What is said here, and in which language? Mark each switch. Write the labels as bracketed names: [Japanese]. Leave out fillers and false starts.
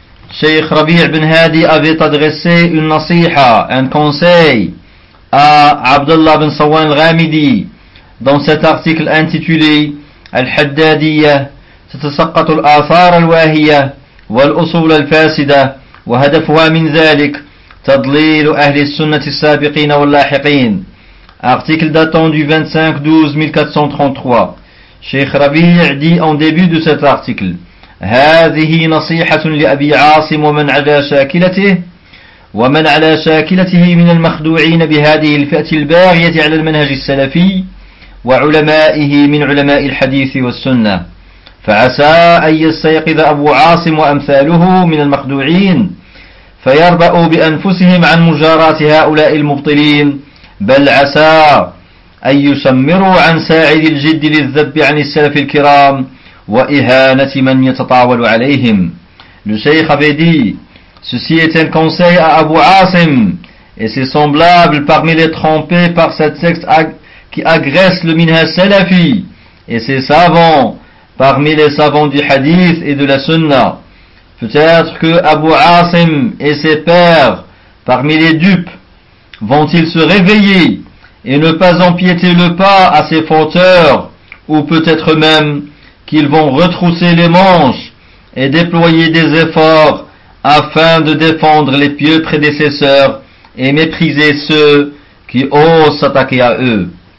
[French] Sheikh Rabi' bin Hadi avait adressé une nasiha, un conseil, à Abdullah bin Sawan Al-Ghamidi dans cet article intitulé Al-Haddadiyya, [Arabic] تتسقط الآثار الواهية والأصول الفاسدة, وهدفها من ذلك تضليل أهل السنة السابقين واللاحقين. [French] Article datant du 25-12-1433. Sheikh Rabi' dit en début de cet article: [Arabic] هذه نصيحة لأبي عاصم ومن على شاكلته ومن على شاكلته من المخدوعين بهذه الفئة الباغية على المنهج السلفي وعلمائه من علماء الحديث والسنة. فعسى أن يستيقظ أبو عاصم وأمثاله من المخدوعين فيربأوا بأنفسهم عن مجاراة هؤلاء المبطلين, بل عسى أن يسمروا عن ساعد الجد للذب عن السلف الكرام وإهانة من يتطاول عليهم. [French] Le Cheikh avait dit: ceci est un conseil à Abu Asim et ses semblables parmi les trompés par cette secte qui agresse le minhaj salafi et ses savants parmi les savants du hadith et de la sunna. Peut-être que Abu Asim et ses pères, parmi les dupes, vont-ils se réveiller et ne pas empiéter le pas à ces fauteurs, ou peut-être même qu'ils vont retrousser les manches et déployer des efforts afin de défendre les pieux prédécesseurs et mépriser ceux qui osent s'attaquer à eux.